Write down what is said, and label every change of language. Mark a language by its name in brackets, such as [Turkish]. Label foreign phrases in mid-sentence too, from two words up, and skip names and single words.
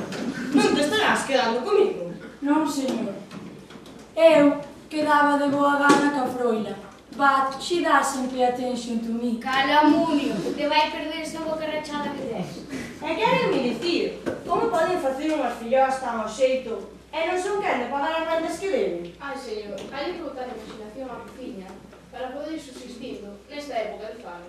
[Galician] Non te estarás quedando comigo? Non, señor. Eu quedaba de boa gana ca froila, [English] but she doesn't pay attention to me. [Galician] Calamunio, te vai perder esa boca rachada que tes. E querenme dicir, como poden facer unhas filloas tan ao xeito e non son quen de pagar as rendas que deben? Ai, señor, hai que botar a imaginación á cociña para poder subsistindo nesta época de fame.